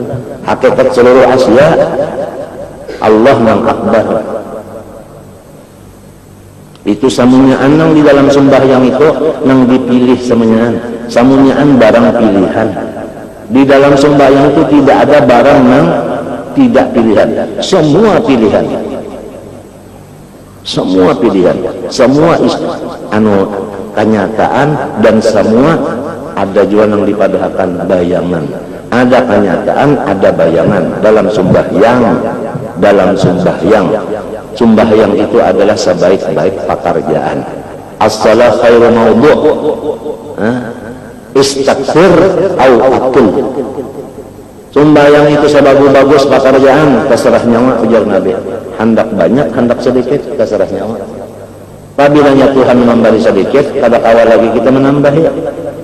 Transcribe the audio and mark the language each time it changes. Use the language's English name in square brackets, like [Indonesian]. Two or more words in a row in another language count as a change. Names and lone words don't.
[Banjar] Hakikat seluruh Asia Allah nang akbar. Itu samunyaan nang di dalam sembahyang itu nang dipilih samunyaan barang pilihan. Di dalam sembahyang itu tidak ada barang nang tidak pilihan, semua pilihan, semua kenyataan, dan semua ada juga yang dipadahkan bayangan. Ada kenyataan, ada bayangan dalam sembahyang. Sembahyang itu adalah sebaik-baik pekerjaan. [Arabic] الصلاة خير موضوع، استكثر أو أقل. [Banjar] Sembahyang itu sebagus-bagus pekerjaan, terserah nyawa ujar Nabi. Hendak banyak, hendak sedikit, terserah nyawa. Apabila Tuhan memberi sedikit, kada kawal lagi kita menambah ya.